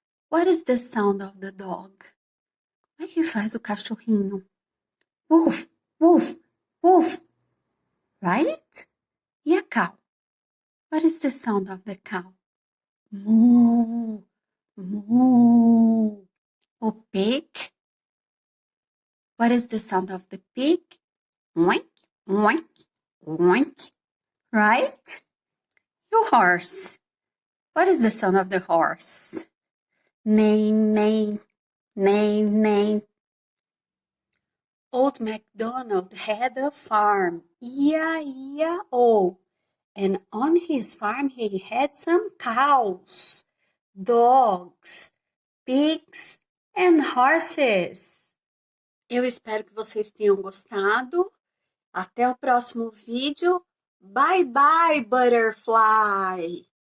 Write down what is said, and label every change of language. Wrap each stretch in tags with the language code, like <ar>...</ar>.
<en>What is the sound of the dog?</en> <pt>Como é que faz o cachorrinho?</pt> <en>Woof, woof, woof. Right? E a cow? What is the sound of the cow? Moo, moo. O pig? What is the sound of the pig? Oink, oink, oink. Right? E o horse? What is the sound of the horse? Neigh, neigh, neigh, neigh. Old MacDonald had a farm, E-I-E-I-O, and on his farm he had some cows, dogs, pigs and horses.</en> <pt>Eu espero que vocês tenham gostado. Até o próximo vídeo.</pt> <en>Bye bye, butterfly!</en>